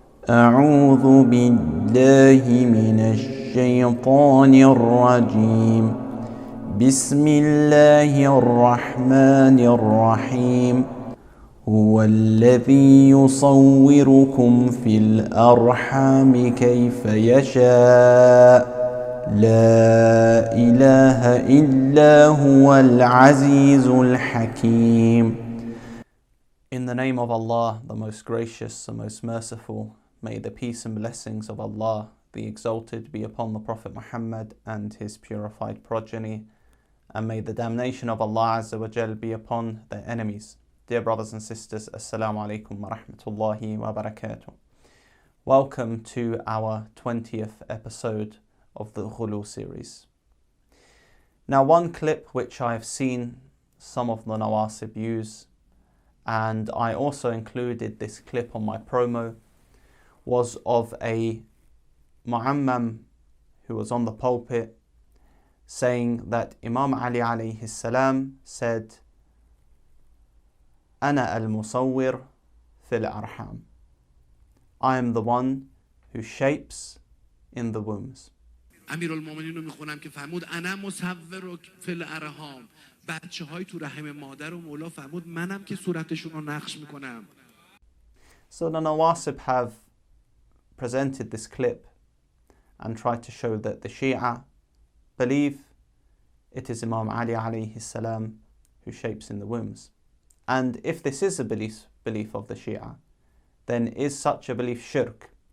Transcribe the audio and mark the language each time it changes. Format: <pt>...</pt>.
<ar>أعوذ بالله من الشيطان الرجيم بسم الله الرحمن الرحيم هو الذي يصوركم في الأرحام كيف يشاء لا إله إلا هو العزيز الحكيم.</ar> <en>In the name of Allah, the most gracious, the most merciful, may the peace and blessings of Allah, the Exalted, be upon the Prophet Muhammad and his purified progeny, and may the damnation of Allah Azza wa Jal be upon their enemies. Dear brothers and sisters, Assalamu alaikum wa rahmatullahi wa barakatuh. Welcome to our 20th episode of the Ghulu series. Now, one clip which I've seen some of the nawasib use, and I also included this clip on my promo, was of a Muamam who was on the pulpit saying that Imam Ali alayhi salam said,</en> <ar>"Ana al-musawwir fil arham."</ar> <en>I am the one who shapes in the wombs.</en> <fa>امیرالمومنین رو میخونم که فرمود</fa> <ar>انا مصور فی الارحام.</ar> <fa>بچه‌های تو رحم مادر و مولا فرمود منم که صورتشون رو نقش میکنم.</fa> <en>So the nawasib have presented this clip and tried to show that the Shia believe it is Imam Ali alayhi salam who shapes in the wombs. And if this is a belief of the Shia, then is such a belief shirk?</en>